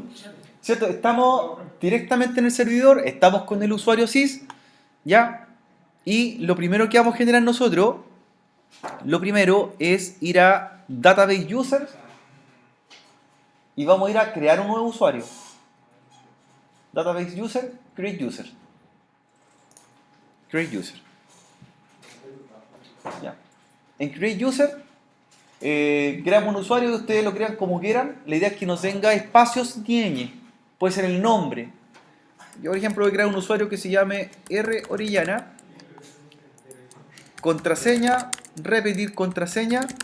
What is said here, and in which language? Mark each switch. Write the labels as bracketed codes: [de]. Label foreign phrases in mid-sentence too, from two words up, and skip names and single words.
[es] ¿Cierto? Estamos directamente en el servidor, estamos con el usuario sys, ¿ya? Y lo primero que vamos a generar nosotros, lo primero es ir a [en] Database Users [es] y vamos a ir a crear un nuevo usuario. [en] Database User, Create User. Create User. ¿Ya? [es] En [en] Create User [es] creamos un usuario y ustedes lo crean como quieran. La idea es que no tenga espacios ni ñ. Puede ser el nombre. Yo, por ejemplo, voy a crear un usuario que se llame R Orellana. Contraseña, repetir contraseña.